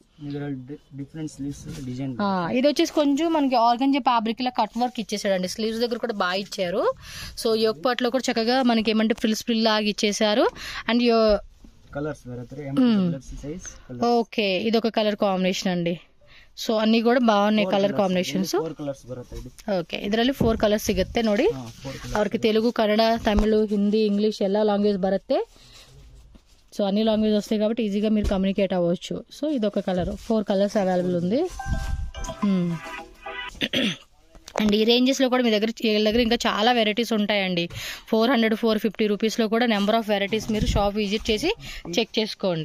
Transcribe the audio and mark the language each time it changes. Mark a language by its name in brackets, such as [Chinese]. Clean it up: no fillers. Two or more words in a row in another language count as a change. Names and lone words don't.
[Telugu] ఇది వచ్చేసి కొంచెం మనకి [English] organza fabric [Telugu] లా [English] cut work [Telugu] ఇచ్చేసాడండి, స్లీవ్స్ దగ్గర కూడా బాగా ఇచ్చారు. సో [English] yoke part [Telugu] లో కూడా చక్కగా మనకి ఏమంటే ఫ్రిల్ లాగా ఇచ్చేసారు. [English] and okay [Telugu] ఇది ఒక [English] colour combination [Telugu] అండి. సో అన్ని కూడా బాగున్నాయి [English] colour combinations. [Kannada] ಓಕೆ ಇದರಲ್ಲಿ 4 ಕಲರ್ಸ್ ಸಿಗುತ್ತೆ ನೋಡಿ. ಅವ್ರಿಗೆ ತೆಲುಗು ಕನ್ನಡ ತಮಿಳು ಹಿಂದಿ ఇంగ్లీష్ ಎಲ್ಲ లాంగ్వేజ్ బರುತ್ತೆ. [Telugu] సో అన్ని లాంగ్వేజ్ వస్తాయి కాబట్టి ఈజీగా మీరు కమ్యూనికేట్ అవ్వచ్చు. సో ఇది ఒక కలర్, 4 [English] colours available [Telugu] ఉంది. అండ్ ఈ రేంజెస్లో కూడా మీ దగ్గర ఇంకా చాలా వెరైటీస్ ఉంటాయండి. 400 450 రూపీస్లో కూడా [English] number of varieties [Telugu] మీరు [English] shop visit [Telugu] చేసి చెక్ చేసుకోండి.